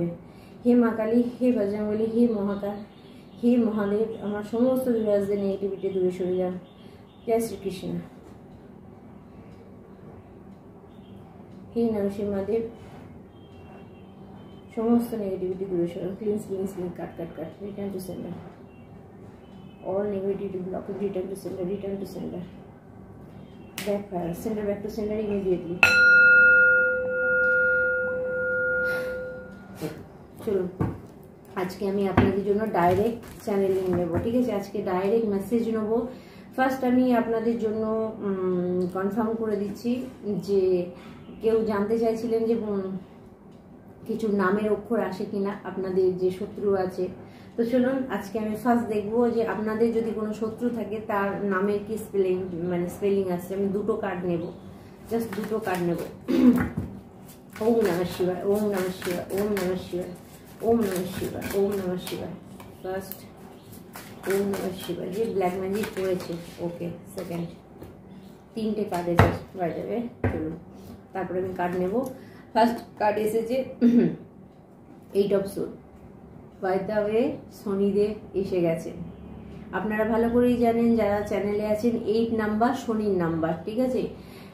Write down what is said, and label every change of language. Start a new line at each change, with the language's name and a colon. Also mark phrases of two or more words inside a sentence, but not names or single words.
Bangla: হে মা কালী, হে বজরংবলী, হে মহাকাল, হে মহাদেব, আমার সমস্ত ভিউয়ার্সদের নেগেটিভিটি দূরে সরে যান। জয় শ্রীকৃষ্ণ। হে নরসিংহদেব, সমস্ত নেগেটিভিটি দূরে সরে
English: cleans cleans clean, cut cut cut, return to center. All negativity blockage, return to sender, return to sender. Backfire, sender back to sender immediately.
Bangla: চলুন আজকে আমি আপনাদের জন্য ডাইরেক্ট চ্যানেলিং নেব, ঠিক আছে। আজকে ডাইরেক্ট মেসেজ নেব। ফার্স্ট আমি আপনাদের জন্য কনফার্ম করে দিচ্ছি যে কেউ জানতে চাইছিলেন যে কিছু নামের অক্ষর আসে কিনা আপনাদের যে শত্রু আছে। তো চলুন আজকে আমি ফার্স্ট দেখবো যে আপনাদের যদি কোনো শত্রু থাকে তার নামের কি স্পেলিং আসছে। আমি দুটো কার্ড নেব, জাস্ট দুটো কার্ড নেব।
Sanskrit: ওম নমঃ শিবায়, ওম নমঃ শিবায়, ওম নমঃ শিবায়, ওম নমঃ শিবায়, ওম নমঃ শিবায়। ফার্স্ট ওম নমঃ শিবায়,
Bangla: যে
English: black magic
Bangla: করেছে, ওকে। সেকেন্ড, তিনটে কার্ড এসেছে বাই যাবে। চলুন তারপরে আমি কার্ড নেব। ফার্স্ট কার্ড এসেছে
English: 8 of sword. by the way,
Bangla: শনিদেব এসে গেছে। আপনারা ভালো করেই জানেন যারা চ্যানেলে আছেন, 8 নাম্বার শনির নাম্বার, ঠিক আছে।